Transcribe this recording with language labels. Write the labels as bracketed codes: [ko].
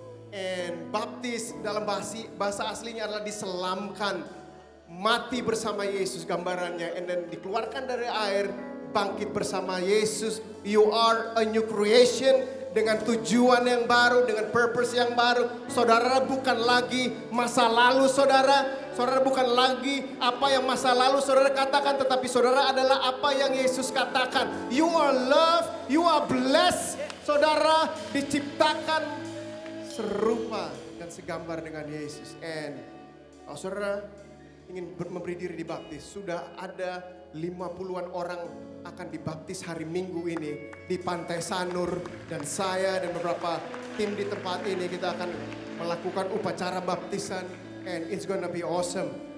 [id] And baptis dalam bahasa aslinya adalah diselamkan, mati bersama Yesus gambarannya, [en] and then [id] dikeluarkan dari air, bangkit bersama Yesus. [en] You are a new creation [id] dengan tujuan yang baru, dengan purpose yang baru. Saudara bukan lagi masa lalu saudara bukan lagi apa yang masa lalu saudara katakan, tetapi saudara adalah apa yang Yesus katakan. [en] You are loved, you are blessed. [id] Saudara diciptakan serupa dan segambar dengan Yesus. And kalau saudara ingin memberi diri dibaptis, sudah ada 50-an orang akan dibaptis hari Minggu ini di Pantai Sanur, dan saya dan beberapa tim di tempat ini kita akan melakukan upacara baptisan, [en] and it's gonna be awesome.